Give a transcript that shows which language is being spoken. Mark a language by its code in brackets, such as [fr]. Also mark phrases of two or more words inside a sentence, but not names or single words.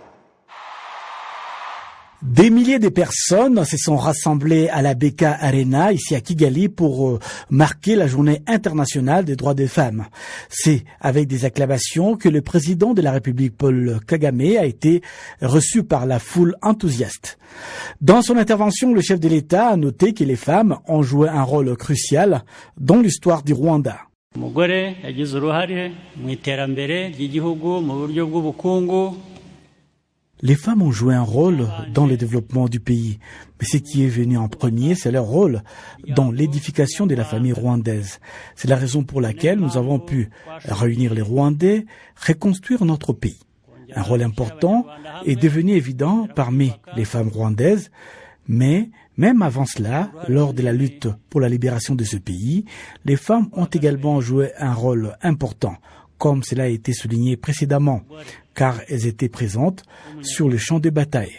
[fr] Des milliers de personnes se sont rassemblées à la Beka Arena, ici à Kigali, pour marquer la Journée internationale des droits des femmes. C'est avec des acclamations que le président de la République, Paul Kagame, a été reçu par la foule enthousiaste. Dans son intervention, le chef de l'État a noté que les femmes ont joué un rôle crucial dans l'histoire du Rwanda. [rw] Umugore yagize uruhare mu iterambere ry'igihugu mu buryo bw'ubukungu. [fr] Les femmes ont joué un rôle dans le développement du pays, mais ce qui est venu en premier, c'est leur rôle dans l'édification de la famille rwandaise. C'est la raison pour laquelle nous avons pu réunir les Rwandais, reconstruire notre pays. Un rôle important est devenu évident parmi les femmes rwandaises, mais même avant cela, lors de la lutte pour la libération de ce pays, les femmes ont également joué un rôle important, comme cela a été souligné précédemment, car elles étaient présentes sur le champ de bataille.